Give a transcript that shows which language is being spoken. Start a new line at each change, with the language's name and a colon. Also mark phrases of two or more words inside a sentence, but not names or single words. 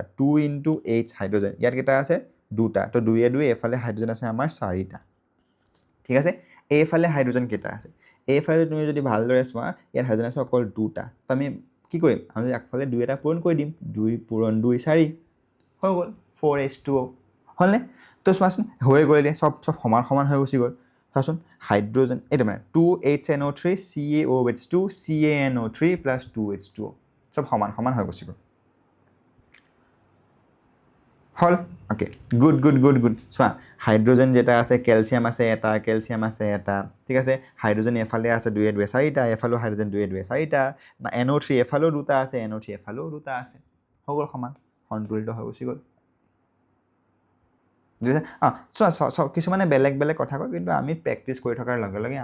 Assamese: 2 × H হাইড্ৰজেন ইয়াত কেইটা আছে দুটা তো 2 য়ে 2 এফালে হাইড্ৰজেন আছে আমাৰ 4টা ঠিক আছে এইফালে হাইড্ৰজেন কেইটা আছে এইফালে তুমি যদি ভালদৰে চোৱা ইয়াত হাইড্ৰজেন আছে অকল দুটা তো আমি কি কৰিম আমি আগফালে 2 এটা পূৰণ কৰি দিম 2 পূৰণ 2 4 হৈ গ'ল 4H2O হ'লনে তো চোৱাচোন হৈ গ'ল এতিয়া সব সমান সমান হৈ গুচি গ'ল চাচোন হাইড্ৰজেন এইটো মানে 2HNO3 CaOH2 CaNO3 + 2H2O সব সমান সমান হৈ গুচি গ'ল হল
English: okay good
Assamese: চোৱা হাইড্ৰজেন যেটা আছে কেলছিয়াম আছে এটা ঠিক আছে হাইড্ৰজেন এফালে আছে 2 2 4টা এফালে হাইড্ৰজেন 2 2 4টা NO3 এফালেও দুটা আছে NO3 এফালেও দুটা আছে হৈ গ'ল সমান সন্তুলিত হৈ গুচি গ'ল বুজিছা চোৱা কিছুমানে বেলেগ বেলেগ কথা কয় কিন্তু আমি প্ৰেক্টিছ কৰি থকাৰ লগে লগে